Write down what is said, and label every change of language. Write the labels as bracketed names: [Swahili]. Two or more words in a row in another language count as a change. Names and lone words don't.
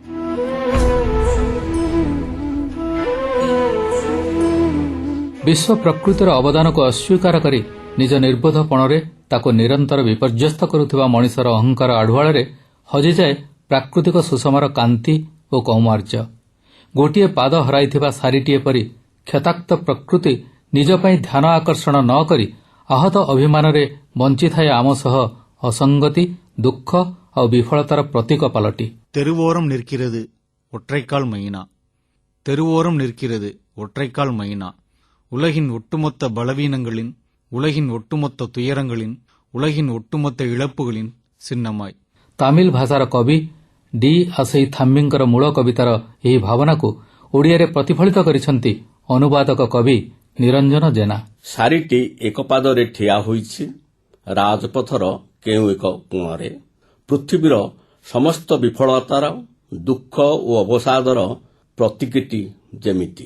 [Odia] ବିଶ୍ୱ ପ୍ରକୃତିର ଅବଦାନକୁ ଅସ୍ୱୀକାର କରି ନିଜ ନିର୍ବୋଧପଣରେ ତାକୁ ନିରନ୍ତର ବିପର୍ଯ୍ୟସ୍ତ କରୁଥିବା ମଣିଷର ଅହଙ୍କାର ଆଢୁଆଳରେ ହଜିଯାଏ ପ୍ରାକୃତିକ ସୁଷମାର କାନ୍ତି ଓ କୌମାର୍ଯ୍ୟ। ଗୋଟିଏ ପାଦ ହରାଇଥିବା ଶାରୀଟିଏ ପରି କ୍ଷତାକ୍ତ ପ୍ରକୃତି ନିଜ ପାଇଁ ଧ୍ୟାନ ଆକର୍ଷଣ ନ କରି ଆହତ ଅଭିମାନରେ ବଞ୍ଚିଥାଏ ଆମ ସହ ଅସଙ୍ଗତି, ଦୁଃଖ ଆଉ ବିଫଳତାର ପ୍ରତୀକ ପାଲଟି। [Tamil] தெருவோரம் நிற்கிறது ஒற்றைக்கால் மைனா, தெருவோரம் நிற்கிறது ஒற்றைக்கால் மைனா. உலகின் ஒட்டுமொத்த பலவீனங்களின், உலகின் ஒட்டுமொத்த துயரங்களின், உலகின் ஒட்டுமொத்த இழப்புகளின் சின்னமாய்। [Odia] ତାମିଲ ଭାଷାର କବି ଡି ଆସେଇ ଥାମ୍ବିଙ୍କର ମୂଳ କବିତାର ଏହି ଭାବନାକୁ ଓଡ଼ିଆରେ ପ୍ରତିଫଳିତ କରିଛନ୍ତି ଅନୁବାଦକ କବି ନିରଞ୍ଜନ ଜେନା। ଶାରୀଟି ଏକ ପାଦରେ ଠିଆ ହୋଇଛି ରାଜପଥର କେଉଁ ଏକ କୋଣରେ। ପୃଥିବୀର ସମସ୍ତ ବିଫଳତାର, ଦୁଃଖ ଓ ଅବସାଦର ପ୍ରତୀକଟି ଯେମିତି।